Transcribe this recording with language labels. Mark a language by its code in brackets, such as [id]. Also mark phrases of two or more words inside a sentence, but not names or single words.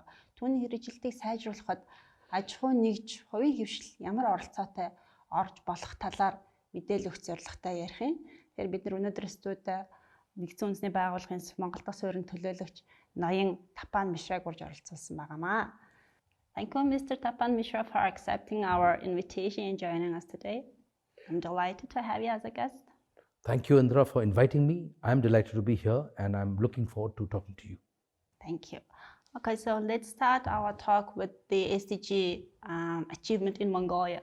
[mn] Түүний хэрэгжилтийг сайжруулахад аж ахуй нэгж, хувийн хэвшил ямар оролцоотой орж болох талаар мэдээлэл өгөх зорилготой ярих юм. Тэгэхээр бид нар өнөөдөр студид нэгдсэн үндэсний байгууллагын Монгол Улсын суурин төлөөлөгч ноён Tapan Mishra гурж оролцуулсан байгаамаа. [en] Thank you, Mr. Tapan Mishra, for accepting our invitation and joining us today. I'm delighted to have you as a guest. Thank you, Intra, for inviting me. I'm delighted to be here and I'm looking forward to talking to you. Thank you. Okay, so let's start our talk with the SDG achievement in Mongolia.